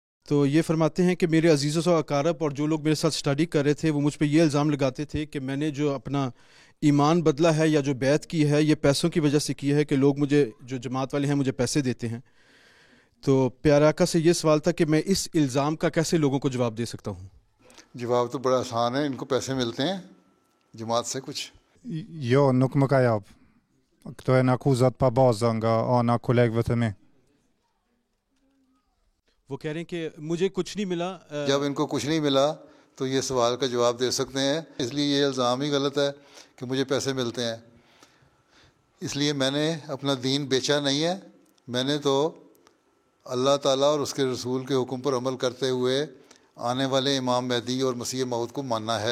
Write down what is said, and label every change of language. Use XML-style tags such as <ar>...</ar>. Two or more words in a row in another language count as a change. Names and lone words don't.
<ur>تو یہ فرماتے ہیں کہ میرے عزیزوں و اقارب اور جو لوگ میرے ساتھ اسٹڈی کر رہے تھے وہ مجھ پہ یہ الزام لگاتے تھے کہ میں نے جو اپنا ایمان بدلا ہے یا جو بیعت کی ہے یہ پیسوں کی وجہ سے کی ہے کہ لوگ مجھے جو جماعت والے ہیں مجھے پیسے دیتے ہیں. تو پیارے آقا سے یہ سوال تھا کہ میں اس الزام کا کیسے لوگوں کو جواب دے سکتا ہوں؟ جواب تو بڑا آسان ہے. ان کو پیسے ملتے ہیں جماعت سے کچھ.</ur> <sq>Jo, nuk më ka jap. Këto janë akuzat pa bazë nga ana kolegëve të mi.</sq> <ur>وہ کہہ رہے ہیں کہ مجھے کچھ نہیں ملا. جب ان کو کچھ نہیں ملا تو یہ سوال کا جواب دے سکتے ہیں. اس لیے یہ الزام ہی غلط ہے کہ مجھے پیسے ملتے ہیں. اس لیے میں نے اپنا دین بیچا نہیں ہے. میں نے تو اللہ تعالیٰ اور اس کے رسول کے حکم پر عمل کرتے ہوئے آنے والے امام مہدی اور مسیح موعود کو ماننا ہے.</ur>